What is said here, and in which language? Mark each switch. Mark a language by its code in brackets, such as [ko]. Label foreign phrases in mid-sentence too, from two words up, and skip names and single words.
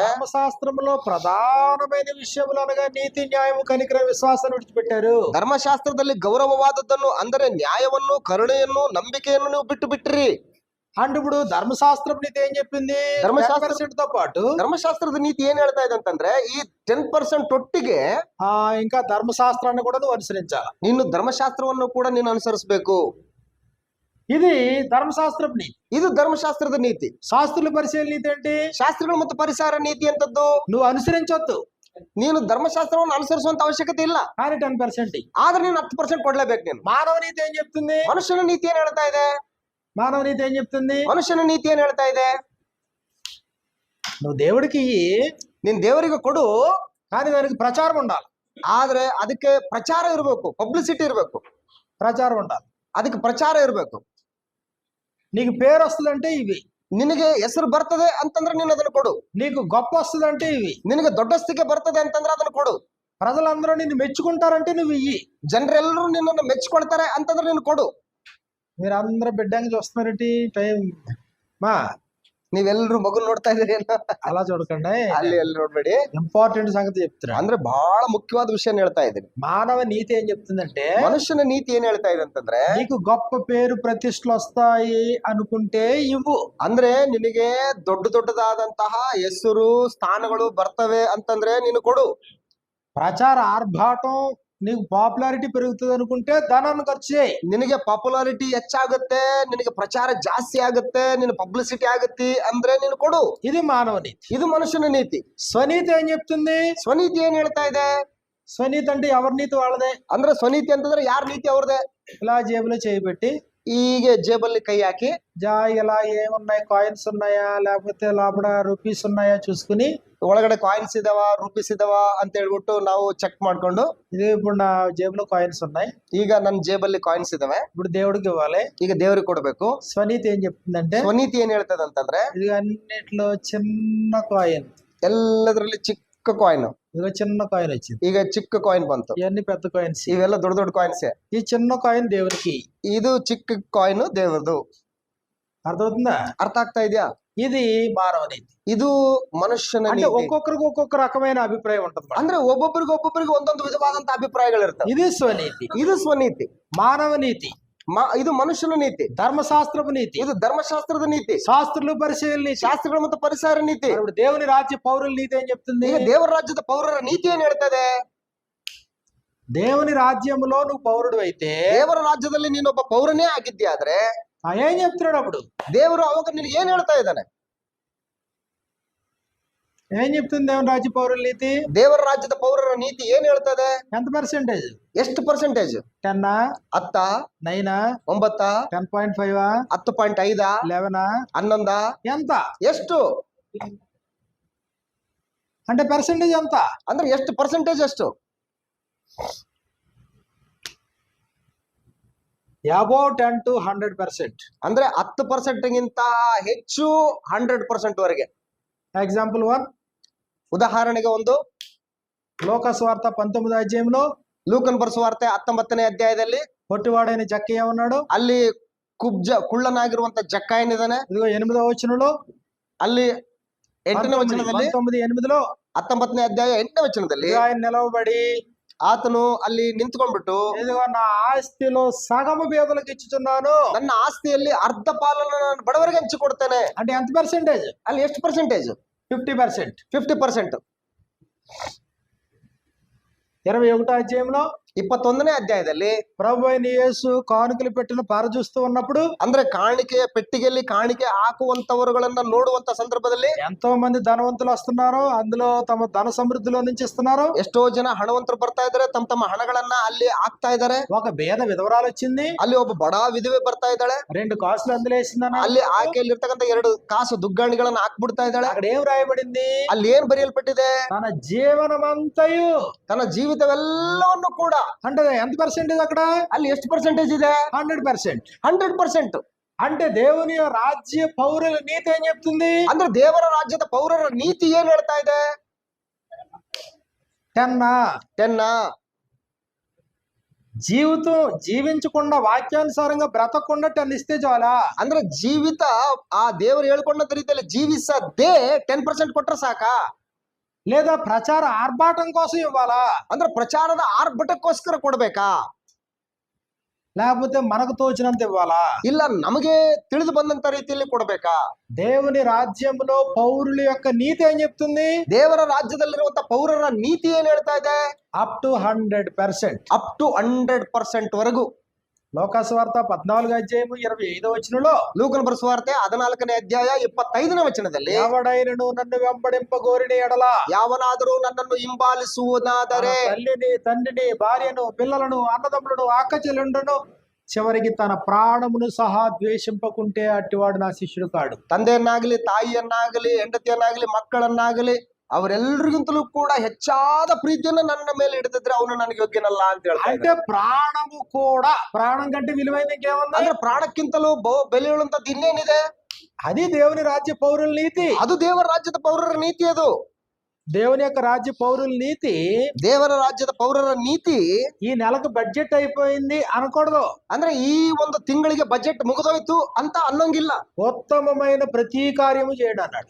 [te] ధర్మశాస్త్రంలో ప్రధానమైన విషయములు అనగా నీతి, న్యాయము, కనికరం, విశ్వాసాన్ని విడిచిపెట్టారు. [kn] ಧರ್ಮಶಾಸ್ತ್ರದಲ್ಲಿ ಗೌರವವಾದದ್ದನ್ನು ಅಂದರೆ ನ್ಯಾಯವನ್ನು, ಕರುಣೆಯನ್ನು, ನಂಬಿಕೆಯನ್ನು ನೀವು ಬಿಟ್ಟು ಬಿಟ್ರಿ. [te] అంటే ఇప్పుడు ధర్మశాస్త్రం నీతి ఏం చెప్పింది? 10% తో పాటు [kn] ಧರ್ಮಶಾಸ್ತ್ರದ ನೀತಿ ಏನ್ ಹೇಳ್ತಾ ಇದೆ ಅಂತಂದ್ರೆ, ಈ 10% ಒಟ್ಟಿಗೆ [te] ఇంకా ధర్మశాస్త్రాన్ని కూడా నువ్వు అనుసరించాలి. [kn] ನೀನು ಧರ್ಮಶಾಸ್ತ್ರವನ್ನು ಕೂಡ ನೀನು ಅನುಸರಿಸಬೇಕು. [te] ఇది ధర్మశాస్త్రం నీతి. [kn] ಇದು ಧರ್ಮಶಾಸ್ತ್ರದ ನೀತಿ. [te] శాస్త్రుల పరిశీలన నీతి ఏంటి? [kn] ಶಾಸ್ತ್ರಗಳು ಮತ್ತು ಪರಿಸರ ನೀತಿ ಅಂತದ್ದು [te] నువ్వు అనుసరించొద్దు, [kn] ನೀನು ಧರ್ಮಶಾಸ್ತ್ರವನ್ನು ಅನುಸರಿಸುವಂತ ಅವಶ್ಯಕತೆ ಇಲ್ಲ, [te] కానీ 10% [kn] ಆದ್ರೆ ನೀನು 10% ಕೊಡ್ಲೇಬೇಕು. ನೀನು [te] మానవ నీతి ఏం చెప్తుంది? [kn] ಮನುಷ್ಯನ ನೀತಿ ಏನ್ ಹೇಳ್ತಾ ಇದೆ? [te] మానవ నీతి ఏం చెప్తుంది? [kn] ಮನುಷ್ಯನ ನೀತಿ ಏನ್ ಹೇಳ್ತಾ ಇದೆ? [te] నువ్వు దేవుడికి [kn] ನೀನ್ ದೇವರಿಗೆ ಕೊಡು, [te] కానీ దానికి ప్రచారం ఉండాలి. [kn] ಆದ್ರೆ ಅದಕ್ಕೆ ಪ್ರಚಾರ ಇರಬೇಕು, ಪಬ್ಲಿಸಿಟಿ ಇರಬೇಕು, [te] ప్రచారం ఉండాలి. [kn] ಅದಕ್ಕೆ ಪ್ರಚಾರ ಇರಬೇಕು. [te] నీకు పేరు వస్తుందంటే ఇవి, [kn] ನಿನಗೆ ಹೆಸರು ಬರ್ತದೆ ಅಂತಂದ್ರೆ ನೀನು ಅದನ್ನು ಕೊಡು. [te] నీకు గొప్ప వస్తుందంటే ఇవి, [kn] ನಿನಗೆ ದೊಡ್ಡಸ್ತಿಕೆ ಬರ್ತದೆ ಅಂತಂದ್ರೆ ಅದನ್ನು ಕೊಡು. [te] ప్రజలందరూ నిన్ను మెచ్చుకుంటారంటే నువ్వు ఇయ్యి. [kn] ಜನರೆಲ್ಲರೂ ನಿನ್ನನ್ನು ಮೆಚ್ಕೊಳ್ತಾರೆ ಅಂತಂದ್ರೆ ನೀನು ಕೊಡು. [te] మీరు అందరూ బిడ్డంగా చూస్తున్నారంటే టైం మా [kn] ನೀವೆಲ್ಲರೂ ಮಗು ನೋಡ್ತಾ ಇದೀರಿ [te] అలా చూడకండి, [kn] ಅಲ್ಲಿ ಎಲ್ಲಿ ನೋಡ್ಬೇಡಿ. [te] ఇంపార్టెంట్ సంగతి చెప్తున్నా. [kn] ಅಂದ್ರೆ ಬಹಳ ಮುಖ್ಯವಾದ ವಿಷಯ ಹೇಳ್ತಾ ಇದ್ದೀನಿ. [te] మానవ నీతి ఏం చెప్తుందంటే, [kn] ಮನುಷ್ಯನ ನೀತಿ ಏನ್ ಹೇಳ್ತಾ ಇದೆ ಅಂತಂದ್ರೆ, [te] నీకు గొప్ప పేరు ప్రతిష్టలు వస్తాయి అనుకుంటే ఇవ్వు. [kn] ಅಂದ್ರೆ ನಿನಗೆ ದೊಡ್ಡದಾದಂತಹ ಹೆಸರು ಸ್ಥಾನಗಳು ಬರ್ತವೆ ಅಂತಂದ್ರೆ ನೀನು ಕೊಡು. [te] ప్రచార ఆర్భాటం, నీకు పాపులారిటీ పెరుగుతుంది అనుకుంటే ధనాన్ని ఖర్చు చేయి. [kn] ನಿನಗೆ ಪಾಪ್ಯುಲಾರಿಟಿ ಹೆಚ್ಚಾಗುತ್ತೆ, ನಿನಗೆ ಪ್ರಚಾರ ಜಾಸ್ತಿ ಆಗುತ್ತೆ, ನಿನ್ನ ಪಬ್ಲಿಸಿಟಿ ಆಗುತ್ತೆ ಅಂದ್ರೆ ನೀನು ಕೊಡು. [te] ఇది మానవ నీతి. [kn] ಇದು ಮನುಷ್ಯನ ನೀತಿ. [te] స్వనీతి ఏం చెప్తుంది? [kn] ಸ್ವನೀತಿ ಏನ್ ಹೇಳ್ತಾ ಇದೆ? [te] స్వనీతి అంటే ఎవరి నీతి వాళ్ళదే. [kn] ಅಂದ್ರೆ ಸ್ವನೀತಿ ಅಂತಂದ್ರೆ ಯಾರ ನೀತಿ ಅವ್ರದೇ. [te] ఇలా జేబులో చేయి పెట్టి [kn] ಹೀಗೆ ಜೇಬಲ್ಲಿ ಕೈ ಹಾಕಿ [te] ఇలా ఏమున్నాయి, కాయిన్స్ ఉన్నాయా లేకపోతే లోపల రూపీస్ ఉన్నాయా చూసుకుని, [kn] ಒಳಗಡೆ ಕಾಯಿನ್ಸ್ ಇದಾವ, ರೂಪೀಸ್ ಇದಾವ ಅಂತ ಹೇಳ್ಬಿಟ್ಟು ನಾವು ಚೆಕ್ ಮಾಡ್ಕೊಂಡು, [te] ఇది ఇప్పుడు నా జేబులో కాయిన్స్ ఉన్నాయి, [kn] ಈಗ ನನ್ನ ಜೇಬಲ್ಲಿ ಕಾಯಿನ್ಸ್ ಇದಾವೆ, [te] ఇప్పుడు దేవుడికి ఇవ్వాలి. [kn] ಈಗ ದೇವರಿಗೆ ಕೊಡ್ಬೇಕು. [te] స్వనీతి ఏం చెప్తుందంటే, [kn] ಸ್ವನೀತಿ ಏನ್ ಹೇಳ್ತದೆ ಅಂತಂದ್ರೆ, [te] ఇది అన్నిట్లో చిన్న కాయిన్, [kn] ಎಲ್ಲದರಲ್ಲಿ ಚಿಕ್ಕ ಕಾಯಿನ್, [te] ఇదిగో చిన్న కాయిన్ వచ్చింది, [kn] ಈಗ ಚಿಕ್ಕ ಕಾಯಿನ್ ಬಂತು, [te] ఇవన్నీ పెద్ద కాయిన్స్, [kn] ಇವೆಲ್ಲ ದೊಡ್ಡ ದೊಡ್ಡ ಕಾಯಿನ್ಸ್. [te] ఈ చిన్న కాయిన్ దేవుడికి, [kn] ಇದು ಚಿಕ್ಕ ಕಾಯಿನ್ ದೇವರದು. [te] అర్థమవుతుందా? [kn] ಅರ್ಥ ಆಗ್ತಾ ಇದೆಯಾ? [te] ఇది మానవ నీతి. [kn] ಇದು ಮನುಷ್ಯನ [te] అంటే [kn] ನೀತಿ. [te] ఒక్కొక్కరికి ఒక్కొక్క రకమైన అభిప్రాయం ఉంటుంది. [kn] ಅಂದ್ರೆ ಒಬ್ಬೊಬ್ಬರಿಗೆ ಒಂದೊಂದು ವಿಧವಾದಂತ ಅಭಿಪ್ರಾಯಗಳಿರ್ತವೆ. [te] ఇది స్వనీతి. [kn] ಇದು ಸ್ವನೀತಿ. [te] మానవ నీతి. [kn] ಇದು ಮನುಷ್ಯನ ನೀತಿ. [te] ధర్మశాస్త్రపు నీతి. [kn] ಇದು ಧರ್ಮಶಾಸ್ತ್ರದ ನೀತಿ. [te] శాస్త్రులు పరిశీలన నీతి. [kn] ಶಾಸ್ತ್ರಗಳು ಮತ್ತು ಪರಿಸರ ನೀತಿ. [te] ఇప్పుడు దేవుని రాజ్య పౌరుల నీతి ఏం చెప్తుంది? [kn] ಈಗ ದೇವರ ರಾಜ್ಯದ ಪೌರರ ನೀತಿ ಏನ್ ಹೇಳ್ತದೆ? [te] దేవుని రాజ్యంలో నువ్వు పౌరుడు అయితే, [kn] ದೇವರ ರಾಜ್ಯದಲ್ಲಿ ನೀನೊಬ್ಬ ಪೌರನೇ ಆಗಿದ್ಯಾದ್ರೆ [te] ఏం చెప్తున్నాడు అప్పుడు? [kn] ದೇವರು ಅವಾಗ ನಿನಗೆ ಏನ್ ಹೇಳ್ತಾ ಇದ್ದಾನೆ? [te] ఏం చెప్తుంది దేవుని రాజ్య పౌరుల నీతి? [kn] ದೇವರ ರಾಜ್ಯದ ಪೌರರ ನೀತಿ ಏನ್ ಹೇಳ್ತದೆ? [te] ఎంత పర్సెంటేజ్? [kn] ಎಷ್ಟು ಪರ್ಸೆಂಟೇಜ್? [te] 10, [kn] 10, [te] 9, [kn] 9, [te] 10.5, [kn] 10.5, [te] 11, [kn] 11, [te] ఎంత? [kn] ಎಷ್ಟು? [te] అంటే పర్సెంటేజ్ ఎంత? [kn] ಅಂದ್ರೆ ಎಷ್ಟು ಪರ್ಸೆಂಟೇಜ್? ಎಷ್ಟು? [en] above 10 to 100%. [kn] ಅಂದ್ರೆ 10% ಗಿಂತ ಹೆಚ್ಚು 100% ವರೆಗೆ. [te] ఎగ్జాంపుల్ 1, [kn] ಉದಾಹರಣೆಗೆ ಒಂದು, [te] లోకాసు వార్త 19వ అధ్యాయంలో [kn] ಲೂಕನ್ ಬರೆಸುವಾರ್ತೆ 19ನೇ ಅಧ್ಯಾಯದಲ್ಲಿ [te] పొట్టివాడైన జక్కయ్య ఉన్నాడు. [kn] ಅಲ್ಲಿ ಕುಳ್ಳನಾಗಿರುವಂತ ಜಕ್ಕಾಯನಿದಾನೆ. [te] ఇదిగో 8వ వచనంలో, [kn] ಅಲ್ಲಿ 8ನೇ ವಚನದಲ್ಲಿ, [te] 19:8లో [kn] 19ನೇ ಅಧ್ಯಾಯ 8ನೇ ವಚನದಲ್ಲಿ [te] ఆయన నిలవబడి [kn] ಆತನು ಅಲ್ಲಿ ನಿಂತ್ಕೊಂಡ್ಬಿಟ್ಟು, [te] ఇదిగో నా ఆస్తిలో సగము పేదలకు ఇచ్చుచున్నాను, [kn] ನನ್ನ ಆಸ್ತಿಯಲ್ಲಿ ಅರ್ಧ ಪಾಲನ್ನು ನಾನು ಬಡವರಿಗೆ ಹಂಚಿಕೊಡ್ತೇನೆ. [te] అంటే ఎంత పర్సెంటేజ్? [kn] ಅಲ್ಲಿ ಎಷ್ಟು ಪರ್ಸೆಂಟೇಜ್? [te] 50%. [kn] 50%. [te] 21వ అధ్యాయంలో [kn] 21ನೇ ಅಧ್ಯಾಯದಲ್ಲಿ [te] ప్రభు అయిన యేసు కానుకలు పెట్టిన పార చూస్తూ ఉన్నప్పుడు [kn] ಅಂದ್ರೆ ಕಾಣಿಕೆಯ ಪೆಟ್ಟಿಗೆಯಲ್ಲಿ ಕಾಣಿಕೆ ಹಾಕುವಂತವರುಗಳನ್ನ ನೋಡುವಂತ ಸಂದರ್ಭದಲ್ಲಿ [te] ఎంతో మంది ధనవంతులు వస్తున్నారు, అందులో తమ ధన సమృద్ధిలో నుంచి ఇస్తున్నారు. [kn] ಎಷ್ಟೋ ಜನ ಹಣವಂತರು ಬರ್ತಾ ಇದಾರೆ, ತಮ್ಮ ಹಣಗಳನ್ನ ಅಲ್ಲಿ ಹಾಕ್ತಾ ಇದಾರೆ. [te] ఒక ಬೇದ విధవరాలు వచ్చింది, [kn] ಅಲ್ಲಿ ಒಬ್ಬ ಬಡ ವಿಧವೆ ಬರ್ತಾ ಇದ್ದಾಳೆ, [te] 2 కాసులు అందులో వేసిందన్న. [kn] ಅಲ್ಲಿ ಆಕೆಯಲ್ಲಿ ಇರ್ತಕ್ಕಂಥ 2 ಕಾಸು ದುಗ್ಗಾಣಿಗಳನ್ನ ಹಾಕ್ಬಿಡ್ತಾ ಇದ್ದಾಳೆ. [te] అక్కడ ఏం రాయబడింది? [kn] ಅಲ್ಲಿ ಏನ್ ಬರೆಯಲ್ಪಟ್ಟಿದೆ? [te] తన జీవనమంతయు, [kn] ತನ್ನ ಜೀವಿತವೆಲ್ಲವನ್ನು ಕೂಡ. [te] అంటే ఎంత పర్సెంటేజ్ అక్కడ? [kn] ಅಲ್ಲಿ ಎಷ್ಟು ಪರ್ಸೆಂಟೇಜ್ ಇದೆ? [te] 100%. [kn] 100%. [te] అంటే దేవుని రాజ్య పౌరుల నీతి ఏం చెప్తుంది? [kn] ಅಂದ್ರೆ ದೇವರ ರಾಜ್ಯದ ಪೌರರ ನೀತಿ ಏನ್ ಹೇಳ್ತಾ ಇದೆ? [te] 10 జీవితం జీవించకుండా వాక్యానుసారంగా బ్రతకకుండా 10 ఇస్తే చాలా. [kn] ಅಂದ್ರೆ ಜೀವಿತ ಆ ದೇವರು ಹೇಳ್ಕೊಂಡಂತ ರೀತಿಯಲ್ಲಿ ಜೀವಿಸದೇ 10% ಕೊಟ್ರೆ ಸಾಕಾ? [te] లేదా ప్రచార ఆర్భాటం కోసం ఇవ్వాలా? [kn] ಅಂದ್ರೆ ಪ್ರಚಾರದ ಆರ್ಭಟಕ್ಕೋಸ್ಕರ ಕೊಡ್ಬೇಕಾ? [te] లేకపోతే మనకు తోచినంత ఇవ్వాలా? [kn] ಇಲ್ಲ ನಮಗೆ ತಿಳಿದು ಬಂದಂತ ರೀತಿಯಲ್ಲಿ ಕೊಡ್ಬೇಕಾ? [te] దేవుని రాజ్యంలో పౌరుల యొక్క నీతి ఏం చెప్తుంది? [kn] ದೇವರ ರಾಜ್ಯದಲ್ಲಿರುವಂತ ಪೌರರ ನೀತಿ ಏನ್ ಹೇಳ್ತಾ ಇದೆ? [en] up to 100%. up to [kn] 100% ವರೆಗೂ. [te] లోకాసువార్త 14వ అధ్యాయము 25వ వచనంలో, [kn] ಲೂಕನ ಬರೆಸುವಾರ್ತೆ 14ನೇ ಅಧ್ಯಾಯ 25ನೇ ವಚನದಲ್ಲಿ, [te] ఎవడైనను నన్ను వెంబడింపగోరిన ఎడల, [kn] ಯಾವನಾದರೂ ನನ್ನನ್ನು ಹಿಂಬಾಲಿಸುವುದಾದರೆ [te] తల్లిని తండ్రిని భార్యను పిల్లలను అన్నదమ్ములను అక్క చెల్లెండును చివరికి తన ప్రాణమును సహా ద్వేషింపకుంటే అట్టివాడు నా శిష్యుడు కాడు. [kn] ತಂದೆಯನ್ನಾಗಲಿ ತಾಯಿಯನ್ನಾಗಲಿ ಹೆಂಡತಿಯನ್ನಾಗಲಿ ಮಕ್ಕಳನ್ನಾಗಲಿ ಅವರೆಲ್ಲರಿಗಿಂತಲೂ ಕೂಡ ಹೆಚ್ಚಾದ ಪ್ರೀತಿಯನ್ನು ನನ್ನ ಮೇಲೆ ಹಿಡಿದಿದ್ರೆ ಅವನು ನನಗೆ ಯೋಗ್ಯನಲ್ಲ ಅಂತ ಹೇಳ್ತಾರೆ. [te] అంటే ప్రాణము కూడా, ప్రాణం కంటే విలువైన ఇంకేముంది? [kn] ಅಂದ್ರೆ ಪ್ರಾಣಕ್ಕಿಂತಲೂ ಬೆಲೆ ಉಳ್ಳಂತದ್ದು ಇನ್ನೇನಿದೆ? [te] అది దేవుని రాజ్య పౌరుల నీతి. [kn] ಅದು ದೇವರ ರಾಜ್ಯದ ಪೌರರ ನೀತಿ. ಅದು [te] దేవుని యొక్క రాజ్య పౌరుల నీతి. [kn] ದೇವರ ರಾಜ್ಯದ ಪೌರರ ನೀತಿ [te] ఈ నెలకు బడ్జెట్ అయిపోయింది అనకూడదు. [kn] ಅಂದ್ರೆ ಈ ಒಂದು ತಿಂಗಳಿಗೆ ಬಜೆಟ್ ಮುಗಿದೋಯ್ತು ಅಂತ ಅನ್ನೋಂಗಿಲ್ಲ. [te] ఉత్తమమైన ప్రతి కార్యము చేయడం అన్నాడు.